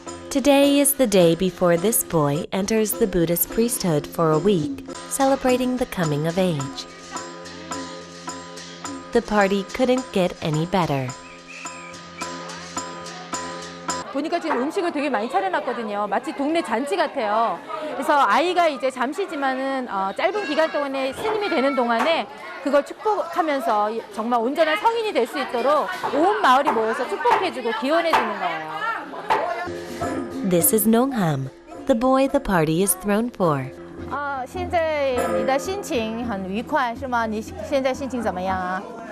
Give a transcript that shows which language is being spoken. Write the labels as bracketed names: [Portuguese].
[English] Today is the day before this boy enters the Buddhist priesthood for a week, celebrating the coming of age. The party couldn't get any better. [Korean] 보니까 지금 음식을 되게 많이 차려놨거든요. 마치 동네 잔치 같아요. 그래서 아이가 이제 잠시지만은 짧은 기간 동안에 스님이 되는 동안에 그걸 축복하면서 정말 온전한 성인이 될 수 있도록 온 마을이 모여서 축복해주고 기원해주는 거예요. [English] This is Nongham, the boy the party is thrown for. [Chinese] 现在你的心情很愉快是吗？你现在心情怎么样啊？